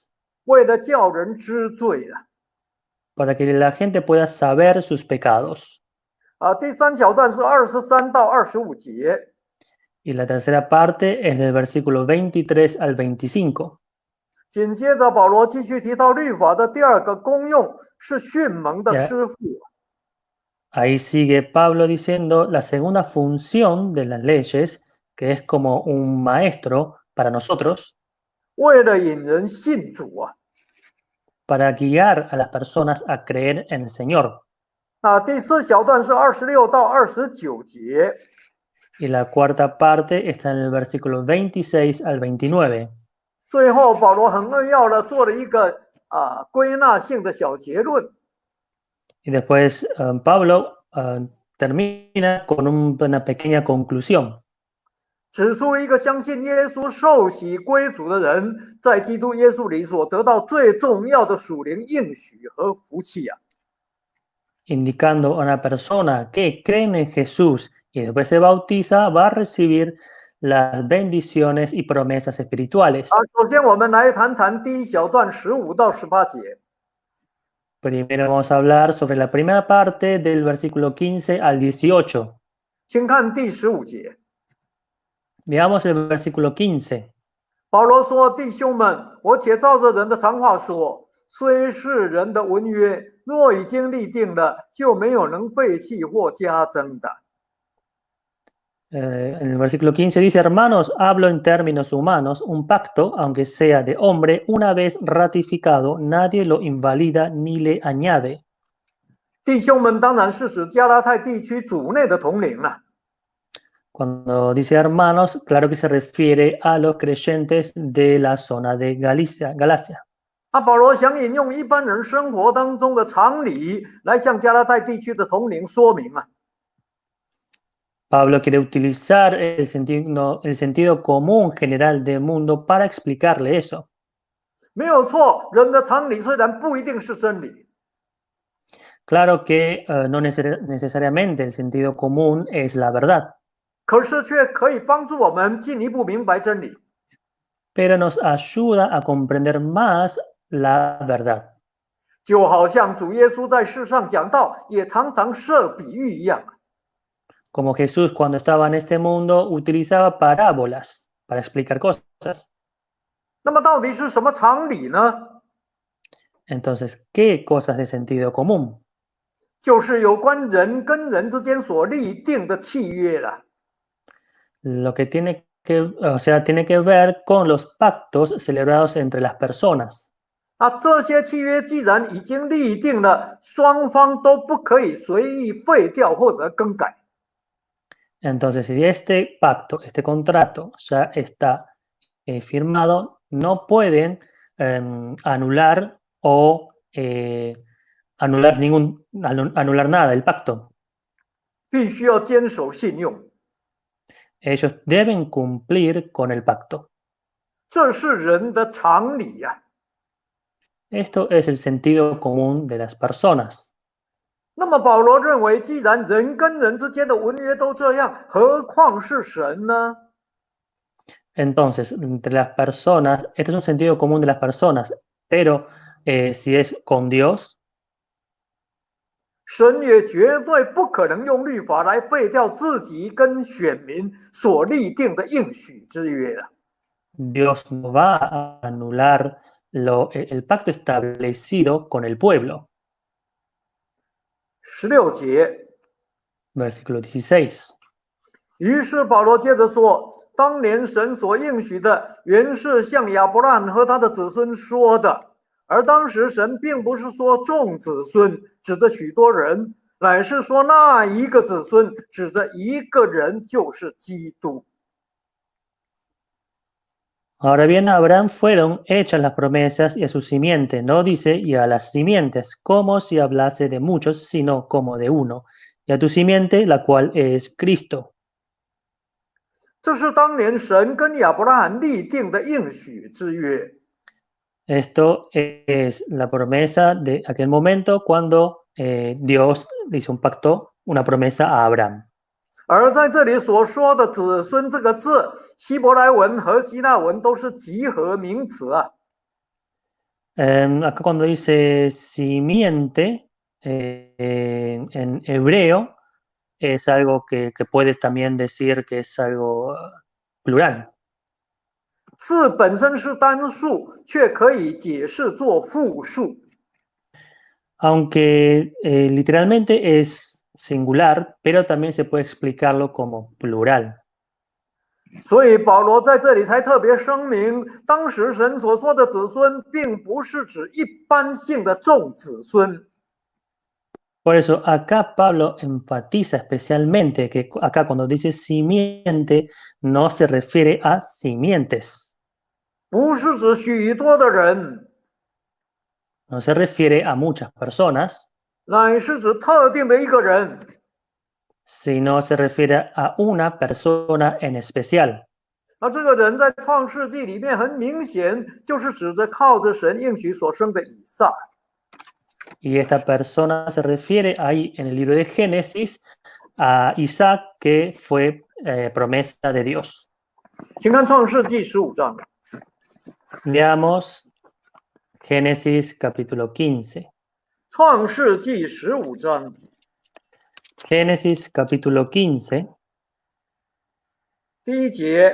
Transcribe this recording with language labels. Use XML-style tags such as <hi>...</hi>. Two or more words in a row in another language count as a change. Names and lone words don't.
<zh>为了叫人知罪的。</zh> <es>para que la gente pueda saber sus pecados.</es> <zh>第三小段是23到25节，</zh> <es>Y la tercera parte es del versículo 23 al 25.</es> <zh>紧接着保罗继续提到律法的第二个功用是训蒙的师傅。</zh> <es>Ahí sigue Pablo diciendo la segunda función de las leyes, que es como un maestro para nosotros,</es> <zh>为了引人信主啊。</zh> <es>para guiar a las personas a creer en el Señor.</es> <zh>第四小段是26到29节，</zh> <es>Y la cuarta parte está en el versículo 26 al 29.</es> <zh>最后保罗很扼要的做了一个归纳性的小结论。</zh> <es>Y después Pablo termina con una pequeña conclusión.</es> <zh>指出一个相信耶稣受洗归主的人，在基督耶稣里所得到最重要的属灵应许和福气啊。</zh> <es>Indicando a una persona que cree en Jesús y después se bautiza, va a recibir las bendiciones y promesas espirituales.</es> <zh>首先我们来谈谈第一小段15到18节。</zh> <es>Primero vamos a hablar sobre la primera parte del versículo 15 al 18.</es> <zh>请看第15节，</zh> <es>Veamos el versículo 15.</es> <zh>保罗说：“弟兄们，我且照着人的常话说，虽是人的文约，若已经立定了，就没有能废弃或加增的。”</zh> <es>En el versículo 15 dice, hermanos, hablo en términos humanos, un pacto, aunque sea de hombre, una vez ratificado, nadie lo invalida ni le añade.</es> <zh>弟兄们当然是指加拉太地区主内的统领了。</zh> <es>Cuando dice hermanos, claro que se refiere a los creyentes de la zona de Galacia.</es> <zh>保罗想引用一般人生活当中的常理来向加拉太地区的统领说明啊。</zh> <es>Pablo quiere utilizar el sentido común general del mundo para explicarle eso.</es> <zh>没有错，人的常理虽然不一定是真理，</zh> <es>Claro que no necesariamente el sentido común es la verdad,</es> <zh>可是却可以帮助我们进一步明白真理。</zh> <es>pero nos ayuda a comprender más la verdad.</es> <zh>就好像主耶稣在世上讲道，也常常设比喻一样。</zh> <es>Como Jesús cuando estaba en este mundo utilizaba parábolas para explicar cosas.</es> <zh>那么到底是什么常理呢？</zh> <es>Entonces, ¿qué cosas de sentido común?</es> <zh>就是有关人跟人之间所立定的契约了。</zh> <es>Lo que tiene que ver con los pactos celebrados entre las personas.</es> <zh>这些契约既然已经立定了，双方都不可以随意废掉或者更改。</zh> <es>Entonces, si este pacto, este contrato ya está firmado, no pueden anular o anular nada del pacto.</es> <zh>必须要坚守信用，</zh> <es>Ellos deben cumplir con el pacto.</es> <zh>这是人的常理呀。</zh> <es>Esto es el sentido común de las personas.</es> <zh>那么保罗认为，既然人跟人之间的文约都这样，何况是神呢？</zh> <es>Entonces, entre las personas, este es un sentido común de las personas, pero si es con Dios,</es> <zh>神也绝对不可能用律法来废掉自己跟选民所立定的应许之约的。</zh> <es>Dios no va a anular el pacto establecido con el pueblo.</es> <zh>16节，</zh> <es>Versículo 16.</es> <zh>于是保罗接着说：“当年神所应许的，原是向亚伯拉罕和他的子孙说的。而当时神并不是说众子孙，指着许多人，乃是说那一个子孙，指着一个人，就是基督。”</zh> <es>Ahora bien, a Abraham fueron hechas las promesas y a su simiente, no dice y a las simientes, como si hablase de muchos, sino como de uno, y a tu simiente, la cual es Cristo.</es> <zh>这是当年神跟亚伯拉罕立定的应许之约。</zh> <es>Esto es la promesa de aquel momento cuando Dios hizo un pacto, una promesa a Abraham.</es> <zh>而在这里所说的子孙这个字，希伯来文和希腊文都是集合名词啊。</zh> <es>Acá cuando dice simiente, en hebreo, es algo que puede también decir que es algo plural.</es> <zh>字本身是单数，却可以解释作复数。</zh> <es>Aunque literalmente es singular, pero también se puede explicarlo como plural.</es> <zh>所以保罗在这里才特别声明，当时神所说的子孙，并不是指一般性的众子孙。</zh> <es>Por eso acá Pablo enfatiza especialmente que acá cuando dice simiente no se refiere a simientes,</es> <zh>不是指许多的人，</zh> <es>no se refiere a muchas personas,</es> <zh>乃是指特定的一个人。</zh> <es>sino se refiere a una persona en especial.</es> <zh>那这个人在创世纪里面很明显就是指着靠着神应许所生的以撒。</zh> <es>Y esta persona se refiere ahí en el libro de Génesis a Isaac, que fue promesa de Dios.</es> <zh>请看创世纪15章。</zh> <es>Veamos Génesis capítulo 15.</es> <zh>创世纪15章</zh> <es>Génesis capítulo 15,</es> <zh>第一节，</zh>